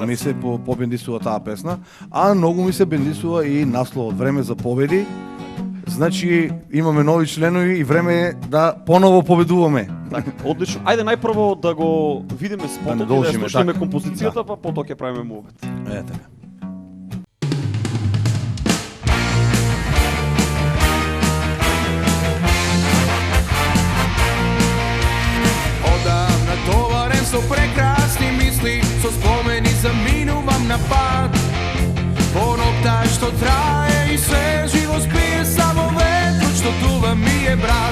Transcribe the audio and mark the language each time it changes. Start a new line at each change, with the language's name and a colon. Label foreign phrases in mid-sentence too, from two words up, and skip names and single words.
Macedonian: ми се побендисува таа песна, а многу ми се бендисува и насловот Време за победи. Значи имаме нови членови и време е да поново победуваме. Така, одлично. Ајде најпрво да го видиме спотот и да ја продолжиме, слушнеме така. композицијата, па потоа ќе правиме мувет. Е така. Odam natovaren so prekrasni misli, so spomeni zaminuvam na pad. Po nokta što traje i sve živo spije, samo vetru što duva mi je brat.